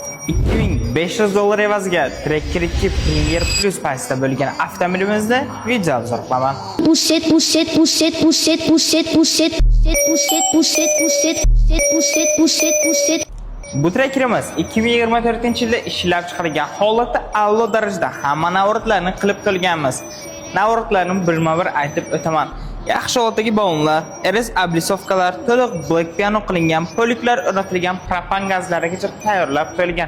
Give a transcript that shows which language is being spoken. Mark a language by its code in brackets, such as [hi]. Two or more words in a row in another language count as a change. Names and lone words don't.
[uz] $2500 evaziga Tracker 2 Premier Plus paysida bo'lgan avtomobilimizda video obzor qilaman. [en] Push it, push it, push it, push it, push it, push it, push it, push it, push it, push it, push it, push it. [uz] Bu Trackerimiz 2024-yilda ishlab chiqarilgan holatda a'lo darajada hamma navratlarni qilib qilganmiz. Navratlarni birma-bir aytib o'taman. Yaxshi holatdagi balonlar, RS ablisovkalar, to'liq [en] black piano [uz] qilingan, poliklar o'rnatilgan, propan gazlarigacha tayyorlab qo'yilgan.